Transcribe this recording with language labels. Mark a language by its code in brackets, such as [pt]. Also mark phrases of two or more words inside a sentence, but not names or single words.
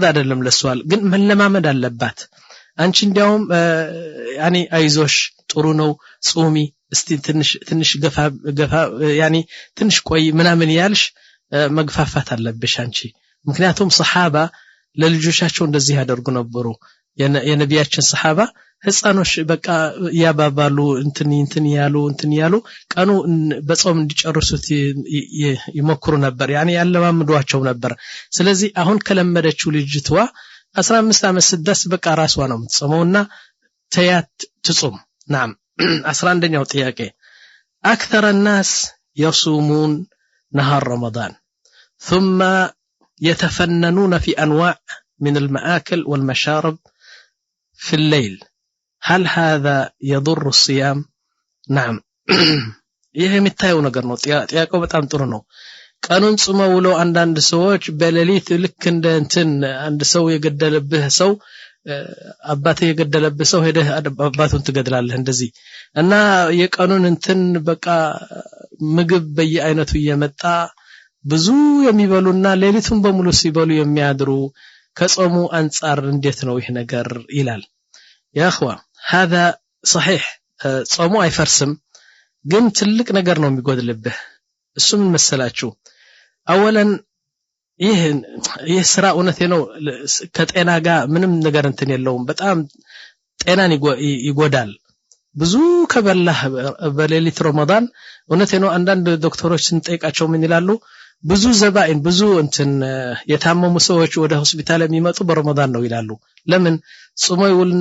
[am] አይደለም ለሷል ግን መለማመድ አለባት አንቺ እንዲያውም يعني አይዞሽ ጥሩ ነው ጾሚ እስቲ ትንሽ ገፋ يعني ትንሽ ቆይ ምናምን ያልሽ መግፋፋት አለብሽ አንቺ ምክንያቱም ሰሃባ ለልጆቻቸው እንደዚህ ያደርጉ ነበሩ የነቢያችን ሰሃባ ህፃኖች በቃ ያባባሉ እንትን ያሉ ቀኑ በጾም እንዲጨርሱት ይሞክሩ ነበር يعني ያለማምዷቸው ነበር ስለዚህ አሁን ከለመደችው ልጅቷ 15 ዓመት ስደስ በቃ ራስዋ ነው የምትጾመውና ተያት ትጾም نعم 11ኛው ጥያቄ [ar] اكثر الناس يصومون نهار رمضان ثم يتفننون في انواع من المآكل والمشارب في الليل هل هذا يضر الصيام نعم [am] ይሄ የሚታየው ነገር ነው ጥያቄው በጣም ጥሩ ነው ቀኑን ጾመው ውለው አንዳንድ ሰዎች በሌሊት ልክ እንደ እንትን አንድ ሰው የገደለብህ ሰው አባቴ የገደለብህ ሰው ሄደህ አባቱን ትገድላለህ እንደዚህ እና የቀኑን እንትን በቃ ምግብ በየአይነቱ እየመጣ ብዙ የሚበሉና ሌሊቱን በሙሉ ሲበሉ የሚያድሩ ከጾሙ አንፃር እንዴት ነው ይሄ ነገር ይላል ያ [ar] اخوا هذا صحيح [am] ጾሙ አይፈርስም ግን ትልቅ ነገር ነው የሚጎድልብህ እሱ ምን መሰላችሁ አወለን ይህ ስራ እውነቴ ነው ከጤና ጋር ምንም ነገር እንትን የለውም በጣም ጤናን ይጎዳል ብዙ ከበላህ በሌሊት ረመዳን እውነቴ ነው አንዳንድ ዶክተሮች ስንጠይቃቸው ምን ይላሉ ብዙ ዘባኢን ብዙ እንትን የታመሙ ሰዎች ወደ ሆስፒታል የሚመጡ በረመዳን ነው ይላሉ ለምን ጾመው ይውልና